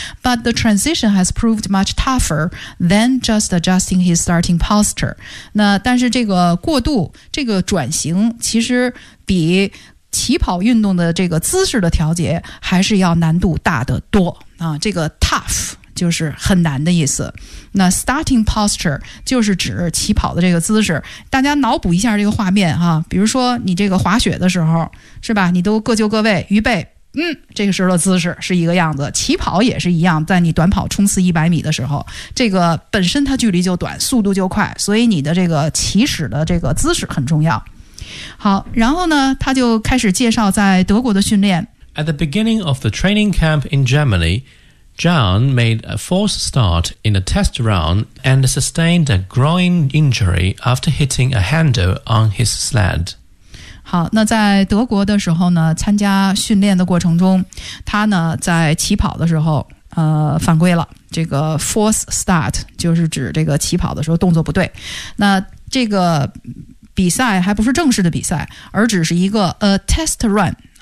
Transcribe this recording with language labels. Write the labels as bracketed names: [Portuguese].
[English] But the transition has proved much tougher than just adjusting his starting posture. [Chinese] 那但是这个过渡，这个转型其实比起跑运动的这个姿势的调节还是要难度大得多啊。这个 tough 就是很难的意思，那 starting posture 就是指起跑的这个姿势。大家脑补一下这个画面哈、比如说你这个滑雪的时候是吧，你都各就各位预备，这个时候的姿势是一个样子，起跑也是一样，在你短跑冲刺100米的时候，这个本身它距离就短，速度就快，所以你的这个起始的这个姿势很重要。好，然后呢他就开始介绍在德国的训练。 [English] At the beginning of the training camp in GermanyJohn made a false start in a test round and sustained a groin injury after hitting a handle on his sled. [Chinese] 好，那在德国的时候呢，参加训练的过程中，他呢在起跑的时候犯规了。这个 false start 就是指这个起跑的时候动作不对。那这个比赛还不是正式的比赛，而只是一个 a test run。